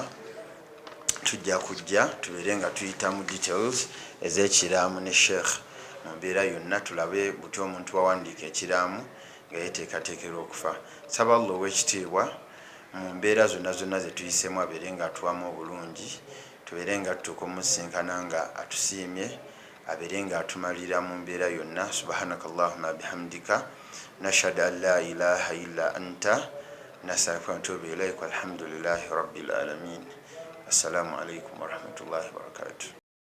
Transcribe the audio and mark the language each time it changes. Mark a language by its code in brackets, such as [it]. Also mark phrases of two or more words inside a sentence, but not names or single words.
[lg] Tujja kujja tubeere nga tuyita mu details ez'ekiraamo ne sheikh mu mbeera yonna, tulabe butya omuntu wawandiika ekiraamo nga yeteekateekera okufa. Saba Allah ow'ekitiibwa mu mbeera zonna ze tuyisemu abeere nga atuwamu obulungi, tubeere nga tutuuka omusinkana nga atusiimye, abeere nga atumalira mu mbeera yonna. [ar] سبحانك اللهم بحمدك نشهد أن لا إله إلا أنت نستغفرك ونتوب إليك. الحمد لله رب العالمين. السلام عليكم ورحمة الله وبركاته.